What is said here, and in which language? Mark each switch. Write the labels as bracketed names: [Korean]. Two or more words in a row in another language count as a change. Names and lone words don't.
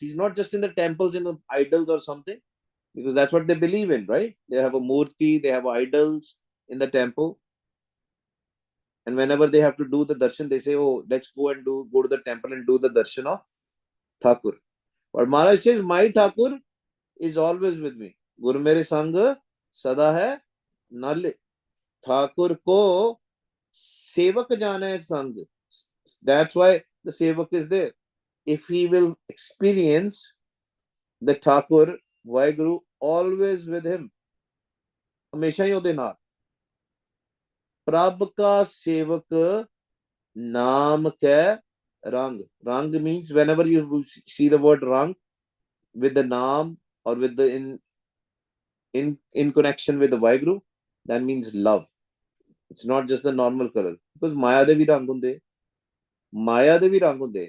[English] He's not just in the temples, in the idols or something, because that's what they believe in, right? They have a murti, they have idols in the temple. And whenever they have to do the darshan, they say, oh, let's go to the temple and do the darshan of Thakur. But Maharaj says, my Thakur is always with me. [Punjabi] ਗੁਰੁ ਮੇਰੈ ਸੰਗਿ ਸਦਾ ਹੈ ਨਾਲੇ. ਠਾਕੁਰ ਕੋ ਸੇਵਕੁ ਜਾਨੈ ਸੰਗਿ. [English] That's why the sevak is there. If he will experience the Thakur, Waheguru always with him. [Punjabi] ਹਮੇਸ਼ਾ ਹੀ ਉਹਦੇ ਨਾਲ. ਪ੍ਰਭ ਕਾ ਸੇਵਕੁ ਨਾਮ ਕੈ ਰੰਗਿ. [English] Rang means whenever you see the word rang with the naam or with the in connection with the Waheguru, that means love. It's not just the normal color. Because [Punjabi] ਮਾਇਆ ਦੇ ਵੀ ਰੰਗ ਹੁੰਦੇ. ਮਾਇਆ ਦੇ ਵੀ ਰੰਗ ਹੁੰਦੇ.